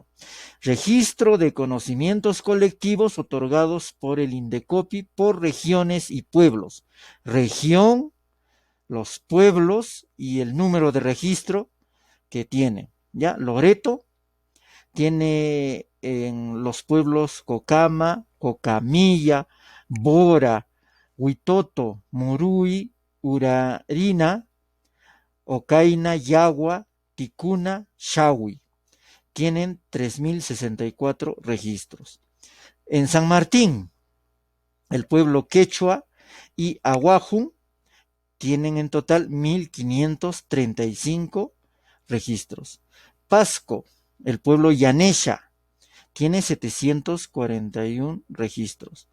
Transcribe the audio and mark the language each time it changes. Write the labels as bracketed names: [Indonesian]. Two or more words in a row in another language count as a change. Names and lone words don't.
[Spanish] Registro de conocimientos colectivos otorgados por el INDECOPI por regiones y pueblos. Región, los pueblos y el número de registro que tiene. ¿Ya? Loreto tiene en los pueblos Cocama, Cocamilla, Bora, Huitoto, Murui, Urarina, Ocaina, Yagua, Ticuna, Shawi. Tienen 3.064 registros. En San Martín, el pueblo Quechua y Aguajún tienen en total 1.535 registros. Pasco, el pueblo Yanesha, tiene 741 registros.